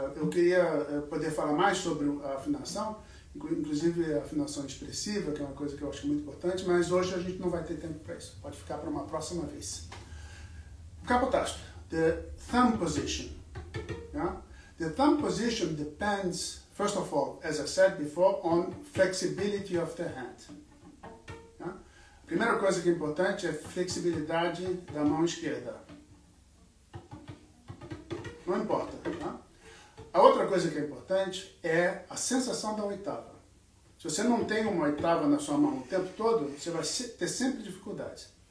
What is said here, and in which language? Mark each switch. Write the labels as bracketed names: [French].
[Portuguese] Eu queria poder falar mais sobre a afinação, inclusive a afinação expressiva, que é uma coisa que eu acho muito importante, mas hoje a gente não vai ter tempo para isso. Pode ficar para uma próxima vez. [English] Capotasto, the thumb position. Yeah? The thumb position depends, first of all, as I said before, on flexibility of the hand. Yeah? [Portuguese] A primeira coisa que é importante é flexibilidade da mão esquerda. Não importa. Tá? A outra coisa que é importante é a sensação da oitava. Se você não tem uma oitava na sua mão o tempo todo, você vai ter sempre dificuldades.